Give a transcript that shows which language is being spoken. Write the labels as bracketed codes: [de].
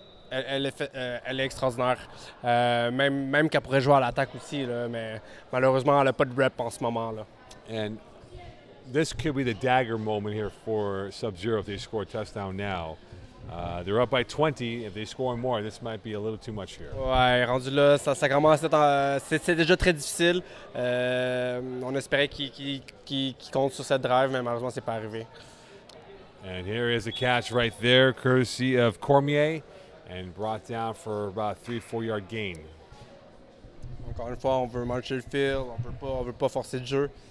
[fr] Elle est extraordinaire. Même qu'elle pourrait jouer à l'attaque aussi, là, mais malheureusement, elle n'a pas de rep en ce moment. Là. [en] And this could be the dagger moment here for Subzero if they score a touchdown now. They're up by 20. If they score more, this might be a little too much here. [fr] Ouais, rendu là, ça commence à être c'est déjà très difficile. On espérait qu'il compte sur cette drive, mais malheureusement, c'est pas arrivé. [en] And here is a catch right there, courtesy of Cormier, and brought down for about a 3-4 yard gain. [fr] Encore une fois, on veut marcher le field, on veut pas forcer le jeu.